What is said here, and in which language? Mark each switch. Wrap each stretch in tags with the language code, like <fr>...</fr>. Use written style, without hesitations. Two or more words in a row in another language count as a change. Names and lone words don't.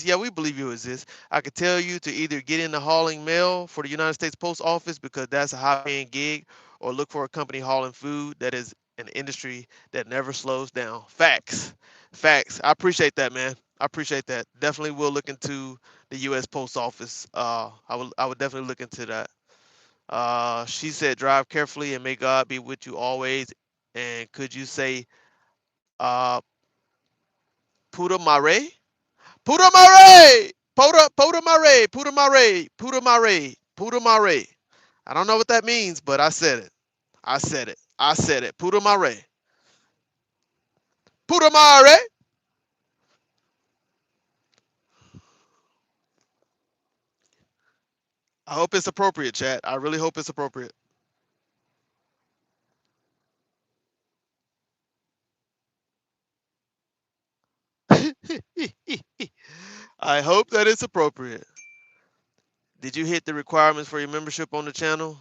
<en>Yeah, we believe you exist. I could tell you to either get into hauling mail for the United States Post Office because that's a high-paying gig, or look for a company hauling food that is an industry that never slows down. Facts, facts. I appreciate that, man. I appreciate that. Definitely will look into the U.S. Post Office. I would definitely look into that. She said, "Drive carefully and may God be with you always." And could you say,</en> <ro>uh, Puta Mare? Puta Mare! Puta Mare! Puta Mare! Puta Mare! Puta Mare!</ro> <en>I don't know what that means, but I said it. I said it. I said it.</en> <ro>Puta Mare! Puta Mare!</ro> <en>I hope it's appropriate, chat. I really hope it's appropriate. I hope that it's appropriate. Did you hit the requirements for your membership on the channel?</en>